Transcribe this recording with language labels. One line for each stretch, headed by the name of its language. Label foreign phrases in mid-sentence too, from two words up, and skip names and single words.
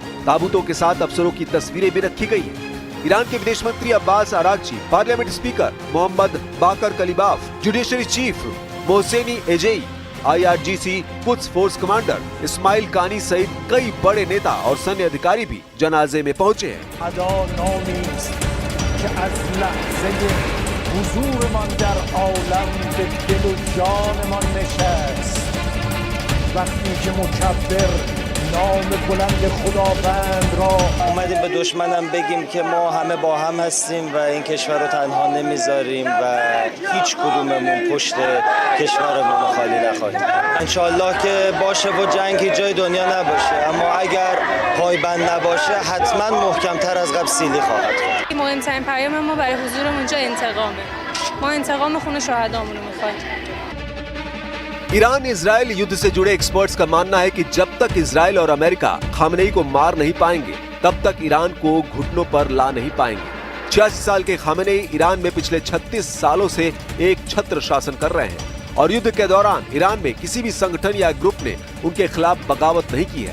Hindi: ताबूतों के साथ अफसरों की तस्वीरें भी रखी गई हैं। ईरान के विदेश मंत्री अब्बास अरागची,
English: parliament speaker
Hindi: मोहम्मद बाकर कलीबाफ,
English: judiciary chief
Hindi: मोहसेनी एजेई,
English: IRGC Quds Force commander
Hindi: इस्माइल कानी सहित कई बड़े नेता और सैन्य अधिकारी भी जनाजे में पहुंचे हैं।
Persian: نام بلند خداوند را اومدیم به دشمنم بگیم که ما همه با هم هستیم و این کشور رو تنها نمیذاریم و هیچ کدوممون پشت کشورمون رو خالی نخواهیم. انشالله که باشه و جنگی جای دنیا نباشه، اما اگر پایبند نباشه حتما محکمتر از قبل سیلی خواهد بود. مهمترین پیام ما برای حضورمون اونجا انتقامه. ما انتقام خون شهدامون رو می‌خوایم.
Hindi: ईरान इजराइल युद्ध से जुड़े एक्सपर्ट्स का मानना है कि जब तक इजराइल और अमेरिका खामनेई को मार नहीं पाएंगे तब तक ईरान को घुटनों पर ला नहीं पाएंगे। 86 साल के खामनेई ईरान में पिछले 36 सालों से एक छत्र शासन कर रहे हैं और युद्ध के दौरान ईरान में किसी भी संगठन या ग्रुप ने उनके खिलाफ बगावत नहीं की है।